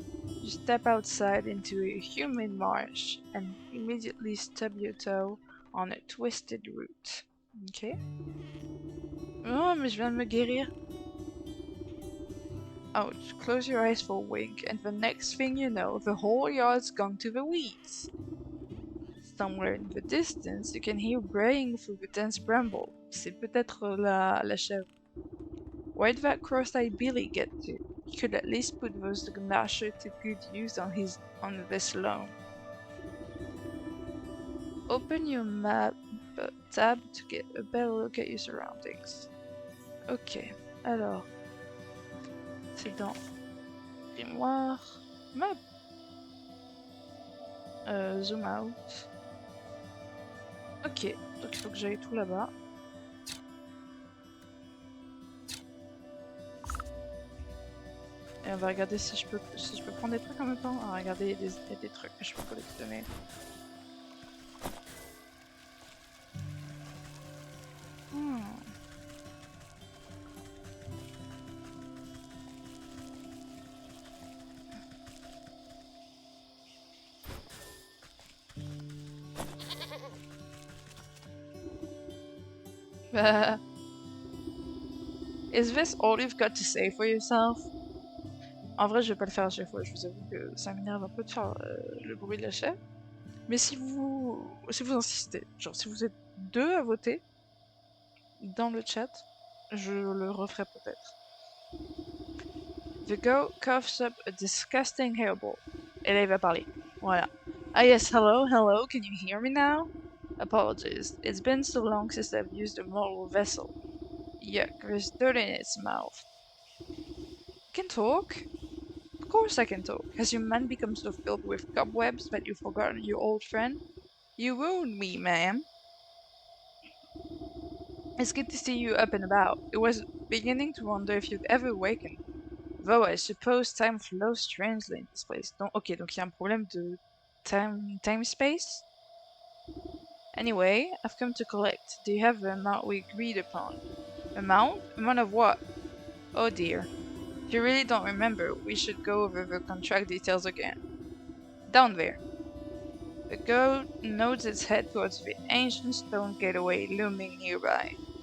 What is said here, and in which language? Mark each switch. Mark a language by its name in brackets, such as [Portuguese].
[English] You step outside into a humid marsh and immediately stub your toe on a twisted root. Ok. [French] Oh, mais je viens de me guérir. [English] Ouch. Close your eyes for a wink, and the next thing you know, the whole yard's gone to the weeds. Somewhere in the distance, you can hear braying through the dense bramble. [French] C'est peut-être la chèvre. [English] Where'd that cross-eyed Billy get to? He could at least put those gnasher to good use on this loan. Open your map tab to get a better look at your surroundings. [French] Ok, alors, c'est dans Grimoire, map, zoom out. Ok, donc il faut que j'aille tout là-bas. Et on va regarder si je peux prendre des trucs en même temps. Ah, regardez, il y a des trucs que je peux collectionner. [English] Is this all you've got to say for yourself? [French] En vrai, je vais pas le faire à chaque fois. Je vous avoue que ça m'énerve un peu de faire le bruit de la chèvre. Mais si vous insistez, genre si vous êtes deux à voter dans le chat, je le referai peut-être. [English] The goat coughs up a disgusting hairball. [French] Et là, il va parler. Voilà. [English] Ah yes, hello, can you hear me now? Apologies, it's been so long since I've used a mortal vessel. Yuck, there's dirt in its mouth. You can talk? Of course I can talk. Has your mind become so filled with cobwebs that you've forgotten your old friend? You wound me, ma'am. It's good to see you up and about. It was beginning to wonder if you'd ever awaken. Though I suppose time flows strangely in this place. [French] Donc, ok, donc il y a un problème de time-space. [English] Anyway, I've come to collect. Do you have the amount we agreed upon? Amount? Amount of what? Oh dear. If you really don't remember, we should go over the contract details again. Down there. The goat nods its head towards the ancient stone gateway looming nearby.